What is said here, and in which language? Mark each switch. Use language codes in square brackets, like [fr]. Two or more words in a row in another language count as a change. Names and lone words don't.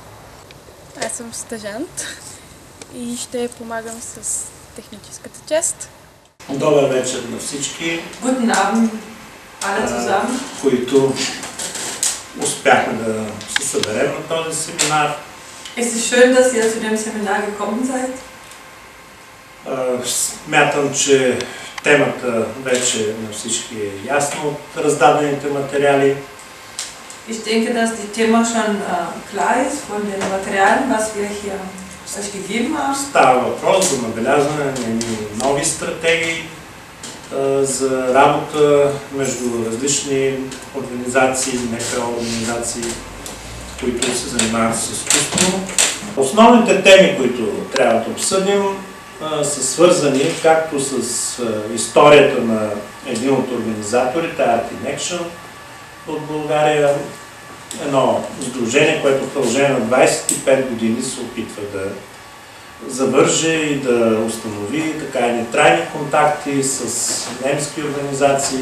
[bg] Аз съм стажант и ще помагам с техническата част. Добър вечер на всички, [de] Guten Abend, alle zusammen. [bg] Които успяхме да се съберем на този семинар. [de] Es ist schön, dass ihr zu dem Seminar gekommen seid. [bg] Смятам, че темата вече на всички е ясна от раздадените материали. [de] Ich denke, dass die Thema schon klar ist von den Materialien, was wir hier euch gegeben haben. [bg] Става въпрос за набелязване на нови стратегии за работа между различни организации, НПО организации, които се занимават с изкуство. Основните теми, които трябва да обсъдим, са свързани както с историята на един от организаторите, Art in Action от България, едно сдружение, което в продължение на 25 години се опитва да завърже и да установи така и трайни контакти с немски организации.